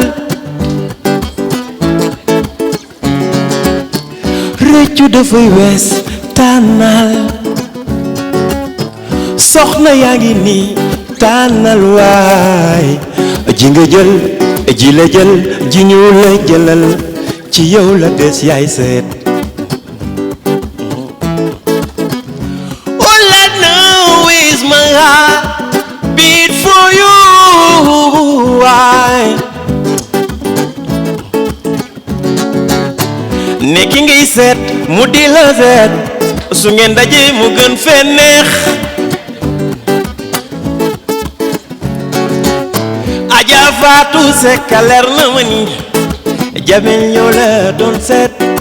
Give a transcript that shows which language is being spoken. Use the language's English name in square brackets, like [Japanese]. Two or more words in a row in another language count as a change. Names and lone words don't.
[Wolof] réccu dafay wees tànnal soxna yaa ngi nii tànnal waay ji nga jël ji la jël ji ñu la jëlal ci yow la des yaay seet [English] all I know is my heart beat for you [Wolof] waay ne ki ngay seet mu di la seet su ngeen daje mu gën fee neex Aja Fatou Seck leer na ma ni Jamil ñoo la doon seet